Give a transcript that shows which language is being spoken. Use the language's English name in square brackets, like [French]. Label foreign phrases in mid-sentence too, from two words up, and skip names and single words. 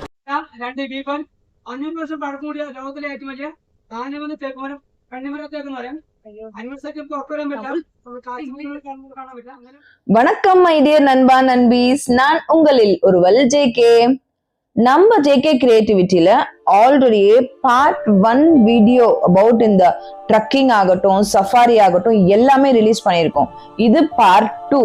[Malayalam] 2 ബീഫൻ 500 വർഷം പഴക്കമുള്ള ലോകത്തിലെ ഏറ്റവും വലിയ ആനമന്ന് തേക്കുമരം കണ്ണിമരത്തേക്കെന്ന് പറയാം. 500 വർഷം പുറത്തുവരാൻ പറ്റില്ല, കാണാൻ പറ്റില്ല. അങ്ങനെ [Tamil] வணக்கம் [English] my dear [Tamil] நண்பா நண்பீஸ், நான் உங்களில் ஒருவல் ஜேகே. நம்ம ஜேகே கிரியேட்டிவிட்டியில [English] already part 1 video about [Tamil] இந்த ட்ரக்கிங் ஆகட்டும், சஃபாரி ஆகட்டும் எல்லாமே ரிலீஸ் பண்ணியிருக்கோம். இது பார்ட் 2.